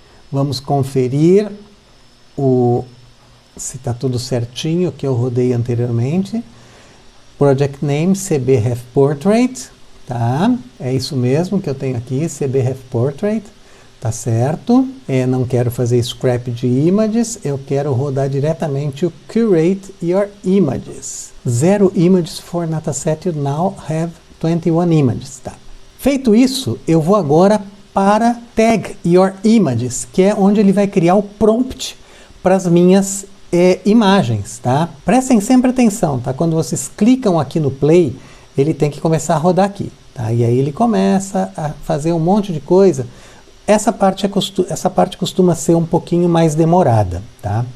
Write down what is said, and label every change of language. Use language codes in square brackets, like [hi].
[pt] Vamos conferir se está tudo certinho que eu rodei anteriormente. Project Name, CB Half Portrait. Tá, é isso mesmo que eu tenho aqui, CB Half Portrait, tá certo. Não quero fazer scrap de images, eu quero rodar diretamente o Curate Your Images. [en] 0 images for dataset, you now have 21 images. [pt] Tá. Feito isso, eu vou agora para Tag Your Images, que é onde ele vai criar o prompt para as minhas imagens. Tá? Prestem sempre atenção, tá? Quando vocês clicam aqui no play, ele tem que começar a rodar aqui. Tá? E aí ele começa a fazer um monte de coisa. Essa parte costuma ser um pouquinho mais demorada. Tá?